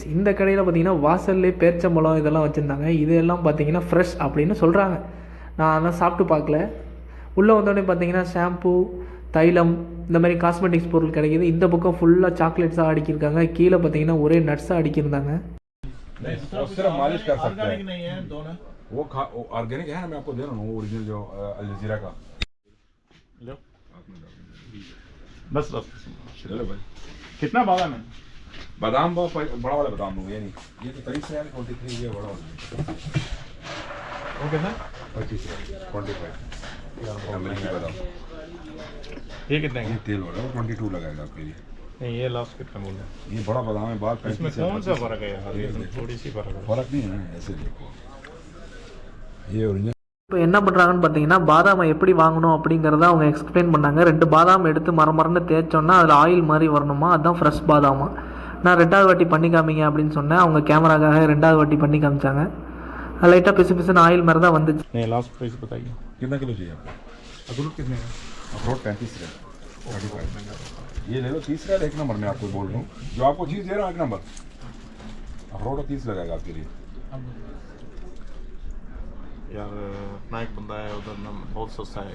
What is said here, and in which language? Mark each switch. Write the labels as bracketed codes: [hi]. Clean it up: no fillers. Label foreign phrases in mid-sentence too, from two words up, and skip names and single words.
[ta] இந்த கடையில் பார்த்தீங்கன்னா வாசல்லே பேரிச்சம்பழம் இதெல்லாம் வச்சுருந்தாங்க. இதெல்லாம் பார்த்தீங்கன்னா ஃப்ரெஷ் அப்படின்னு சொல்கிறாங்க. நான் அதெல்லாம் சாப்பிட்டு பார்க்கல. உள்ளே வந்தோடனே பார்த்தீங்கன்னா ஷாம்பு, தைலம், இந்த மாதிரி காஸ்மெட்டிக்ஸ் பொருள் கிடைக்கிது. இந்த பக்கம் ஃபுல்லாக சாக்லேட்ஸாக அடிக்கிருக்காங்க. கீழே பார்த்தீங்கன்னா ஒரே நட்ஸாக அடிக்கிருந்தாங்க. [hi] मालिश कर सकते ऑर्गेनिक हैं। नहीं है दोनों, वो ऑर्गेनिक है ना, मैं आपको दे रहा हूँ ओरिजिनल जो अलजीरा का। लो बस बस चलो भाई, कितना बादाम है? बादाम बड़ा वाला बादाम दूंगा, ये नहीं, ये तो 23 रियाल 23, ये बड़ा वाला [en] okay sir [hi] 25 रियाल 25 अमरीकी बादाम। ये कितने ये तेल वाला 22 लगाएगा आपके लिए। नहीं ये लास्ट कितना बोल रहे ये बड़ा बादाम है, बात हैं इसमें कौन सा फर्क है यार, ये थोड़ी सी फर्क है। फर्क नहीं है ना, ऐसे देखो ये ओरिजिनल। [ta] இப்போ என்ன பண்ணுறாங்கன்னு பார்த்தீங்கன்னா பாதாமை எப்படி வாங்கணும் அப்படிங்கிறத அவங்க எக்ஸ்பிளைன் பண்ணாங்க. 2 பாதாம் எடுத்து மரமரன்னு தேய்ச்சோன்னா அதில் ஆயில் மாதிரி வரணுமா, அதுதான் ஃப்ரெஷ் பாதாமா. நான் 2வது வாட்டி பண்ணி காமிங்க அப்படின்னு சொன்னேன். அவங்க கேமராக்காக 2வது வாட்டி பண்ணி காமிச்சாங்க. அது லைட்டாக பிசு பிசுன்னு ஆயில் மாதிரி தான் வந்துச்சு. [hi] नहीं [en] last price [hi] बताइए। कितना किलो चाहिए आपको? अखरोट कितने का? अखरोट 35 रियाल 35। ये ले लो 30 रियाल, एक नंबर में आपको बोल रहा हूँ, जो आपको चीज़ दे रहा हूँ एक नंबर। अखरोट 30 लगाएगा आपके लिए। यार अपना एक बंदा है उधर ना बहुत सस्ता है यार।